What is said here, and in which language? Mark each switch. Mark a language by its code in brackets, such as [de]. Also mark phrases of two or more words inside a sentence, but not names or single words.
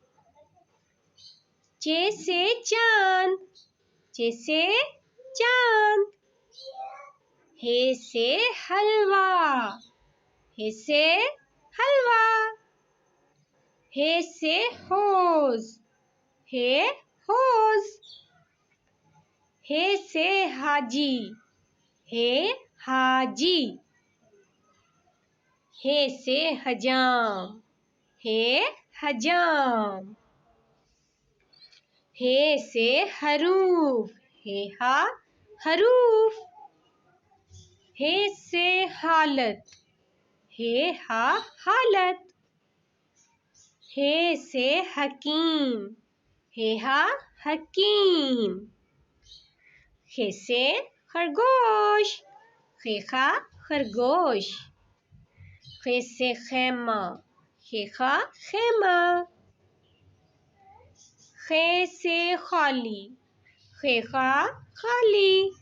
[ur] چے سے چاند، چے سے چاند. حے سے حلوہ، حے سے حلوہ. حے سے حوض, حے حوض. حے سے حاجی، حے حاجی. حے سے حجام، حے حجام. حے سے حروف، حے حا حروف. حے سے حالت، حے حا حالت. حے سے حکیم، حے حا حکیم. خے سے خرگوش، خے خا خرگوش. خے سے خیمہ، خے خا خیمہ. خے سے خالی، خے خا خالی.